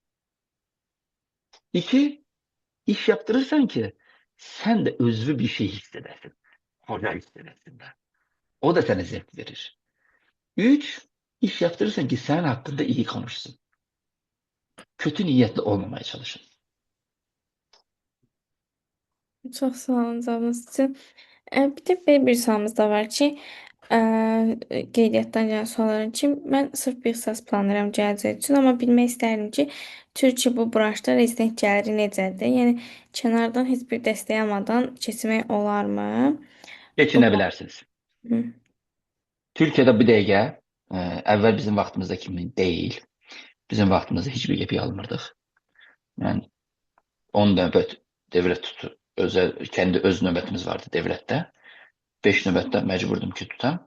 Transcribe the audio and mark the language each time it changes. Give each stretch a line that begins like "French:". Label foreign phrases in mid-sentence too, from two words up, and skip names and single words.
Turkish: İki, iş yaptırırsan ki sen de özlü bir şey hissedersin. Hoca hissedersin de. O da sana zevk verir. Üç, iş yaptırırsan ki sen hakkında iyi konuşsun. Kötü niyetli olmamaya çalışın.
Azerbaijani: Çox sağ olun cavabınız üçün. Bir də belə bir sualımız da var ki, qeydiyyatdan gələn suallar üçün mən sırf bir ixtisas planlayıram gələcək üçün, amma bilmək istərdim ki, Türkiyə bu branşda rezident gəliri necədir? Yəni kənardan heç bir dəstək almadan keçmək olarmı? Bu
Turkish: Geçinebilirsiniz. Hı. Türkiye'de bir dəqiqə evvel
Azerbaijani: bizim vaxtımızda kimi
Turkish: değil.
Azerbaijani: Bizim vaxtımızda hiçbir gepi almırdık.
Turkish: Yani 10 nöbet devlet tutu. Özel, kendi öz nöbetimiz vardı devlette. 5 nöbette mecburdum ki tutam.